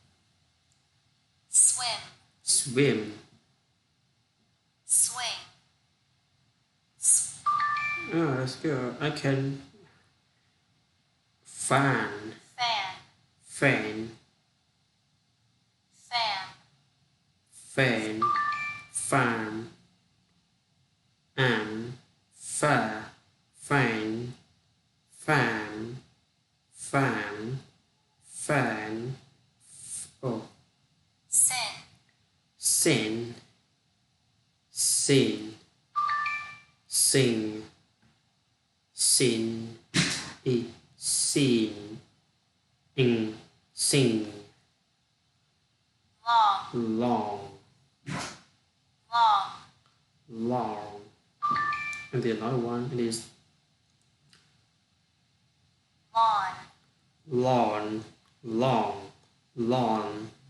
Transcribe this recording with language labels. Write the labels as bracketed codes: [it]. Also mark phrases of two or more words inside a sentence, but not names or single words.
[en] Swim, Swim. swing, Oh, that's good. I can fan, fan, fan, fan, fan, am, fa, fan, fan, fan, fan, oh, sin, sin, sin, sing, sin, e, sin, ing, sing, long, long, long, long. And the another one it is lawn, lawn, long, lawn.